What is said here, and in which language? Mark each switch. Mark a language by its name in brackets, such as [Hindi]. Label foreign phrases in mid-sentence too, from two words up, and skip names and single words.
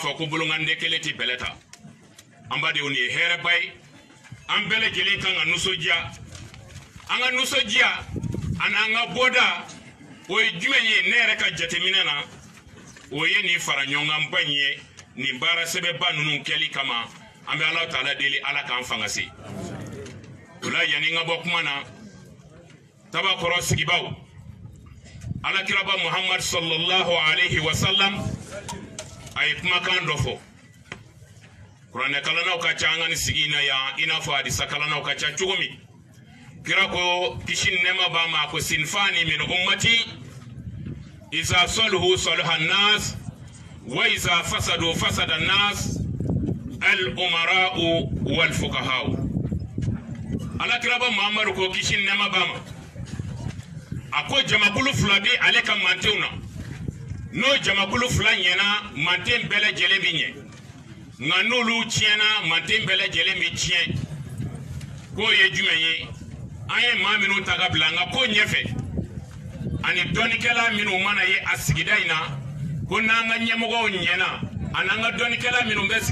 [Bambara] fɔ ko bolonganden kelen tɛ bɛlɛ ta an badenw nin ye hɛrɛba ye an bɛɛ lajɛlen kan ka nisɔndiya an ka nisɔndiya ani an ka bɔda o ye jumɛn ye ne yɛrɛ ka jateminɛ na o ye nin fara ɲɔgɔn ba in ye nin baara sɛbɛnba ninnu kɛli kama an bɛ ala taala deli ala k'an fanga se o la yanni n ka bɔ kuma na tabakɔrɔ sigibaw alakiraba muhammad [Arabic] صلى الله عليه وسلم [Bambara] a ye kumakan dɔ fɔ kuranɛ kalanaw ka ca an ka nin sigi in na yan i n'a fɔ hadisa kalanaw ka ca cogo min kira ko kisi ni nɛɛma b'a ma ko [Arabic] صنفان من أمتي إذا صلحوا صلح الناس وإذا فسدوا فسد الناس الأمراء والفقهاء [Bambara] alakiraba muhammadu ko kisi ni nɛɛma b'a ma a ko jamakulu fila bɛ ale ka mantenw na n'o jamakulu fila ɲɛna manten bɛɛ lajɛlen bɛ ɲɛ nka n'olu tiɲɛna manten bɛɛ lajɛlen bɛ tiɲɛ k'o ye jumɛn ye an ye maa minnu ta ka bila an ka ko ɲɛfɛ ani dɔnnikɛla minnu mana ye a sigida in na ko n'an ka ɲɛmɔgɔw ɲɛna an'an ka dɔnnikɛla minnu bɛ